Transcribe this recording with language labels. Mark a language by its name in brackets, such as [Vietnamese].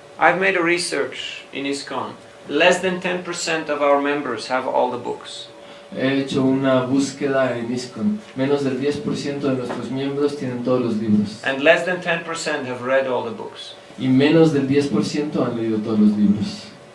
[English] I've made a research in ISKCON. Less than 10% of our members have all the books. [Spanish] He hecho una búsqueda en ISKCON. Menos del 10% de nuestros miembros tienen todos los libros. [English] And less than 10% have read all the books. [Spanish] Y menos del 10% han leído todos los libros.